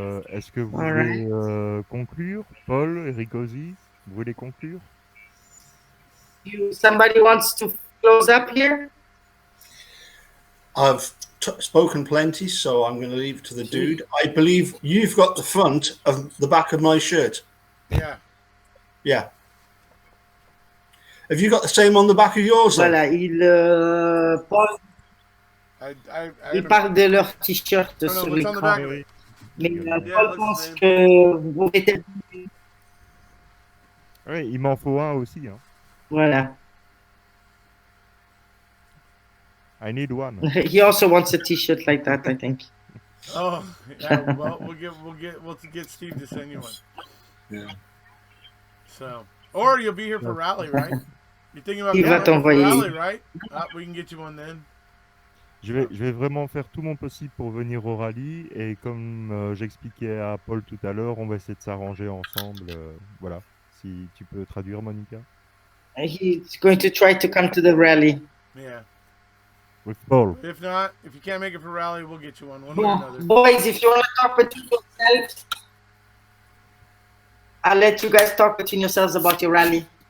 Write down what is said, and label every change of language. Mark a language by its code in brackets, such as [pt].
[fr] Est-ce que vous voulez conclure? Paul, Ericosi, vous voulez conclure? [en] Somebody wants to close up here? I've spoken plenty, so I'm going to leave it to the dude. I believe you've got the front of the back of my shirt. Yeah. Yeah. Have you got the same on the back of yours? [fr] Voilà, Paul, il parle de leur t-shirt sur l'écran. Mais Paul pense que vous mettez... Oui, il m'en faut un aussi. Hein. Voilà. [en] I need one. He also wants a t-shirt like that, I think. Oh, yeah, well, we'll get Steve to send you one. Yeah. So, or you'll be here for rally, right? You're thinking about [fr] Il va t'envoyer. [en] rally, right? We can get you one then. [fr] Je vais vraiment faire tout mon possible pour venir au rallye et comme j'expliquais à Paul tout à l'heure, on va essayer de s'arranger ensemble. Voilà, si tu peux traduire, Monica. [en] He's going to try to come to the rally. Yeah. With Paul. If not, if you can't make it for rally, we'll get you one way or another. Boys, if you want to talk between yourselves, I'll let you guys talk between yourselves about your rally.